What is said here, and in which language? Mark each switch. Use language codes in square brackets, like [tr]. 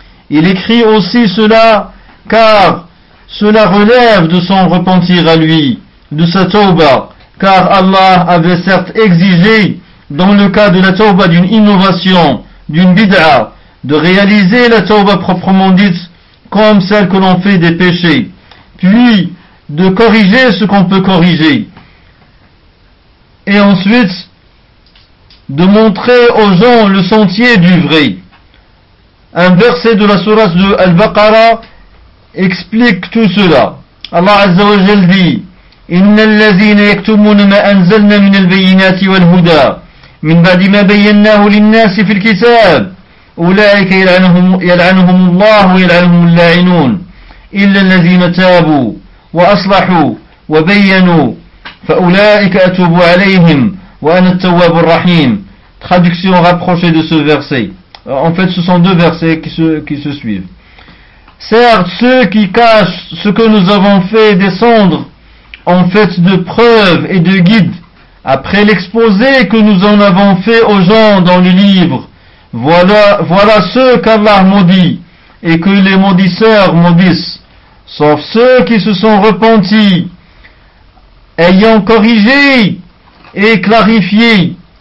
[fr] Il écrit aussi cela car cela relève de son repentir à lui, de sa tauba, car Allah avait certes exigé, dans le cas de la tauba d'une innovation, d'une bid'a, de réaliser la tauba proprement dite comme celle que l'on fait des péchés, puis de corriger ce qu'on peut corriger, et ensuite de montrer aux gens le sentier du vrai. Un verset de la sourate de Al-Baqara explique tout cela. [ar] Allah Azza wa Jal dit: إِنَّ الَّذِينَ يَكْتُمُونَ مَا أَنزَلْنَا مِنَ الْبَيِّنَاتِ وَالْهُدَى مِنْ بَعْدِ مَا بَيَّنَّاهُ لِلنَّاسِ فِي الْكِتَابِ أُولَئِكَ يَلْعَنُهُمُ اللَّهُ وَيَلْعَنُهُمُ اللَّاعِنُونَ إِلَّا الَّذِينَ تَابُوا وَأَصْلَحُوا وَبَيَّنُوا فَأُولَئِكَ أَتُوبُ عَلَيْهِمْ وَأَنَا التَّوَّابُ الرَّحِيمُ. [fr] Traduction rapprochée de ce verset. En fait, ce sont deux versets qui se suivent. Certes, ceux qui cachent ce que nous avons fait descendre en fait de preuves et de guides, après l'exposé que nous en avons fait aux gens dans le livre, voilà ceux qu'Allah maudit et que les maudisseurs maudissent, sauf ceux qui se sont repentis, ayant corrigé et clarifié.